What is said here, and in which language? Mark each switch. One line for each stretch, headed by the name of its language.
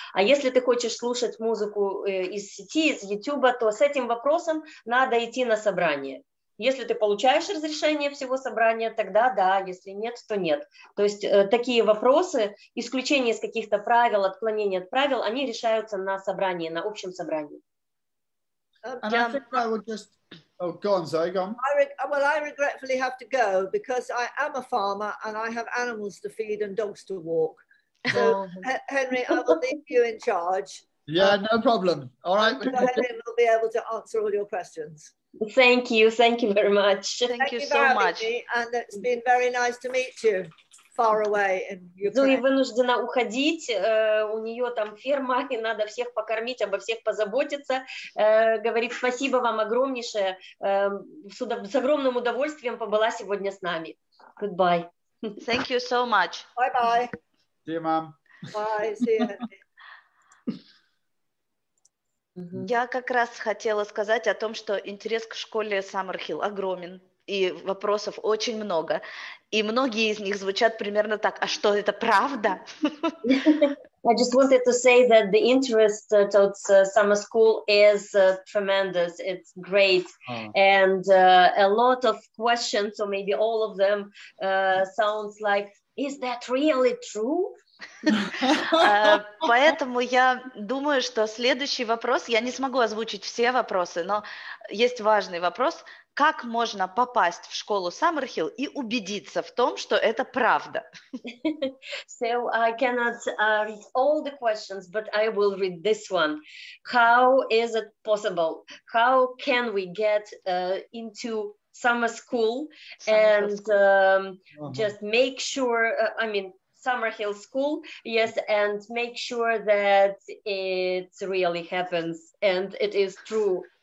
Russian: А если ты хочешь слушать музыку из сети, из Ютуба, то с этим вопросом надо идти на собрание. Если ты получаешь разрешение всего собрания, тогда да, если нет, то нет. То есть такие вопросы, исключение из каких-то правил, отклонения от правил, они решаются на собрании, на общем собрании.
English: And I think I would just... Oh, go on, Zoe, go on. I regretfully have to go because I am a farmer and I have animals to feed and dogs to walk. So, Henry, I will leave you in charge. Yeah, no problem. All right. Henry will be able to answer all your questions. Thank you very much. Thank you so much. And it's been very nice to meet you far away in Ukraine.
Russian: Зои вынуждена уходить, у нее там ферма, и надо всех покормить, обо всех позаботиться. Говорит, спасибо вам огромнейшее, с огромным удовольствием побыла сегодня с нами.
English: Goodbye. Thank you so much. Bye-bye. See you, Mom. Bye, see you.
Russian: Я как раз хотела сказать о том, что интерес к школе Саммерхіл огромен, и вопросов очень много. И многие из них звучат примерно так: а что, это правда?
English: I just wanted to say that the interest towards summer school is tremendous. It's great. And a lot of questions, or maybe all of them, sounds like, is that really true?
Russian: Поэтому я думаю, что следующий вопрос, я не смогу озвучить все вопросы, но есть важный вопрос: как можно попасть в школу Саммерхіл и убедиться в том, что это правда?
English: So I cannot read all the questions, but I will read this one. How is it possible? How can we get into summer school and just make sure, Sammerhil school, yes, and make sure that it really happens and it is true.